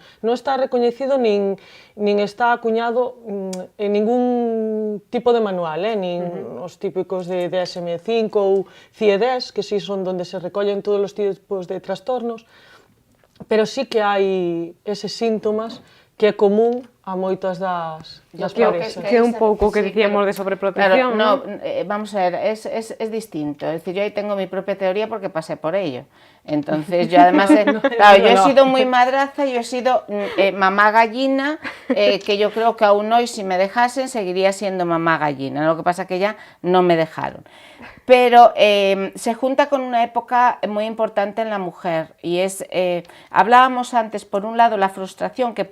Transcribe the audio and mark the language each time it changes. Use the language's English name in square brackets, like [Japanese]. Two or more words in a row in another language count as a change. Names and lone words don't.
[Galician] Non está recoñecido nin está acuñado en ningún tipo de manual, nin os típicos de DSM-5 ou CIE-10, que sí son donde se recollen todos os tipos de trastornos, pero sí que hai eses síntomas que é común a moitas das parexas. Que é un pouco que dicíamos de sobreprotección, [Spanish] claro, vamos a ver, es distinto. Es decir, yo ahí tengo mi propia teoría porque pasé por ello. Entonces, yo además, claro, yo he sido muy madraza, yo he sido mamá gallina, que yo creo que aún hoy, si me dejasen, seguiría siendo mamá gallina. Lo que pasa que ya no me dejaron. Pero se junta con una época muy importante en la mujer y es, hablábamos antes, por un lado, la frustración que